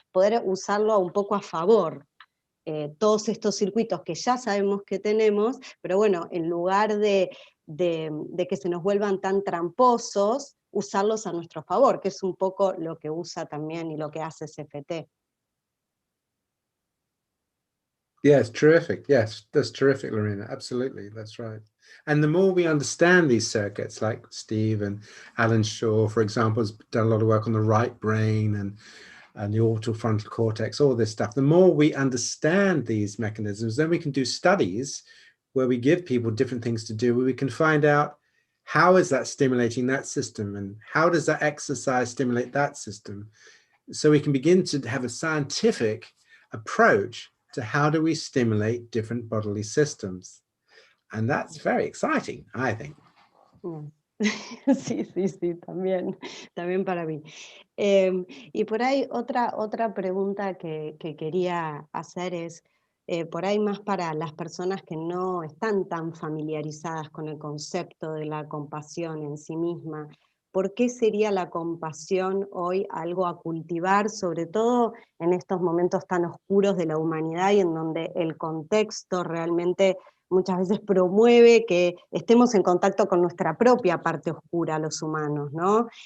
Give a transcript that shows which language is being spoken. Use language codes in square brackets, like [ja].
[es] Poder usarlo un poco a favor. Todos estos circuitos que ya sabemos que tenemos, pero bueno, en lugar de que se nos vuelvan tan tramposos, usarlos a nuestro favor, que es un poco lo que usa también y lo que hace CFT. [en] Yes, terrific. Yes, that's terrific, Lorena. Absolutely, that's right. And the more we understand these circuits, like Steve and Alan Shaw, for example, has done a lot of work on the right brain and the orbital frontal cortex, all this stuff. The more we understand these mechanisms, then we can do studies where we give people different things to do, where we can find out how is that stimulating that system, and how does that exercise stimulate that system. So we can begin to have a scientific approach to how do we stimulate different bodily systems. And that's very exciting, I think. [es] Sí, también para mí. Y por ahí otra pregunta que quería hacer es, por ahí más para las personas que no están tan familiarizadas con el concepto de la compasión en sí misma, ¿por qué sería la compasión hoy algo a cultivar, sobre todo en estos momentos tan oscuros de la humanidad y en donde el contexto realmente muchas veces promueve que estemos en contacto con nuestra propia parte oscura, los humanos, ¿no?